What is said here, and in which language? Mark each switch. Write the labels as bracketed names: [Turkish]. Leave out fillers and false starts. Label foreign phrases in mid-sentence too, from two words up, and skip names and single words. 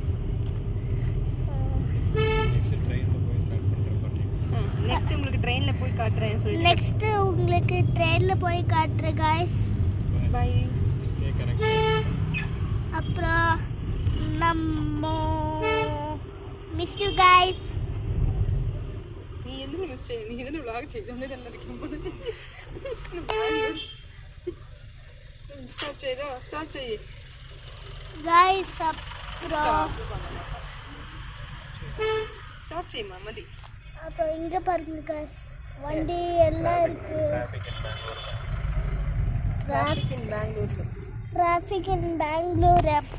[Tamil] நெக்ஸ்ட் உங்களுக்கு ட்ரெயினில் போய் காட்டுறேன் சொல்லி நெக்ஸ்ட் உங்களுக்கு ட்ரெயினில் போய் காட்டுறேன் காய்ஸ். பை. அப்புறம் நம்ம [English] miss you guys. [Tamil] நீ என்ன மிஸ் செய்ய? நீ என்ன விளாக் [Malayalam] ചെയ്തോണ്ടേ തന്നെ ഇരിക്കുമ്പോൾ [Tamil] ஸ்டாப் ചെയ്യ് காய்ஸ். அப்புறம் ஸ்டாப் செய்யுமா மதி. அப்புறம் இங்கே பாருங்க காய்ஸ், வண்டி எல்லாம் இருக்கு. [English] traffic in Bangalore. traffic in Bangalore.